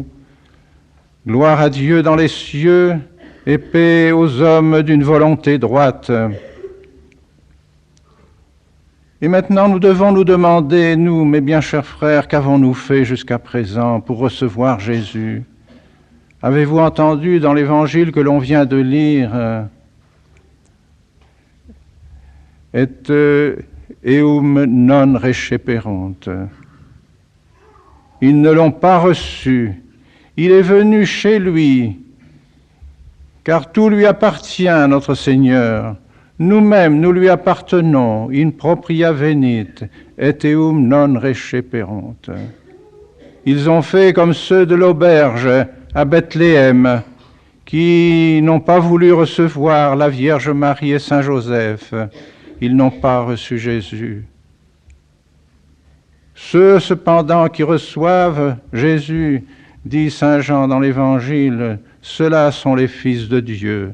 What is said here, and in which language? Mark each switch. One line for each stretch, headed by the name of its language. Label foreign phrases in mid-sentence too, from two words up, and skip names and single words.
French: Gloire à Dieu dans les cieux et paix aux hommes d'une volonté droite. Et maintenant, nous devons nous demander, nous, mes bien chers frères, qu'avons-nous fait jusqu'à présent pour recevoir Jésus ? Avez-vous entendu dans l'Évangile que l'on vient de lire «
Latin: Et eum non receperunt
French: » Ils ne l'ont pas reçu. Il est venu chez lui, car tout lui appartient, notre Seigneur. Nous-mêmes, nous lui appartenons,
Latin: in propria venit, et eum non receperunt.
French: Ils ont fait comme ceux de l'auberge à Bethléem, qui n'ont pas voulu recevoir la Vierge Marie et Saint Joseph. Ils n'ont pas reçu Jésus. Ceux, cependant, qui reçoivent Jésus, dit Saint Jean dans l'Évangile, ceux-là sont les fils de Dieu.